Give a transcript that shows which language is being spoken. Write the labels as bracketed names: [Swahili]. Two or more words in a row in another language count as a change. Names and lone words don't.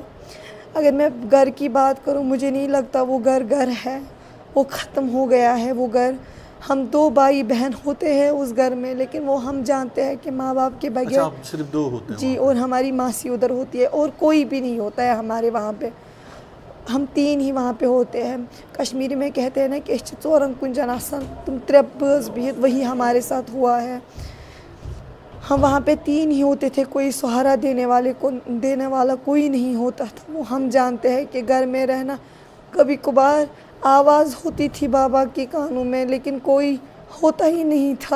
[Urdu] اگر میں گھر کی بات کروں, مجھے نہیں لگتا وہ گھر ہے, وہ ختم ہو گیا ہے وہ گھر. ہم 2 بھائی بہن ہوتے ہیں اس گھر میں، لیکن وہ ہم جانتے ہیں کہ ماں باپ کے اچھا بغیر آپ صرف 2 ہوتے ہیں جی، وہاں اور ہماری ماسی ادھر ہوتی ہے اور کوئی بھی نہیں ہوتا ہے ہمارے وہاں پہ، ہم 3 ہی وہاں پہ ہوتے ہیں. کشمیری میں کہتے ہیں نا کہ [Kashmiri] اس ژورن کنجن آسان تم 3 بٲژ بہت، [Urdu] وہی ہمارے ساتھ ہوا ہے. ہم وہاں پہ 3 ہی ہوتے تھے، کوئی سہارا دینے والا کوئی نہیں ہوتا تھا. وہ ہم جانتے ہیں کہ گھر میں رہنا، کبھی کبھار آواز ہوتی تھی بابا کے کانوں میں لیکن کوئی ہوتا ہی نہیں تھا.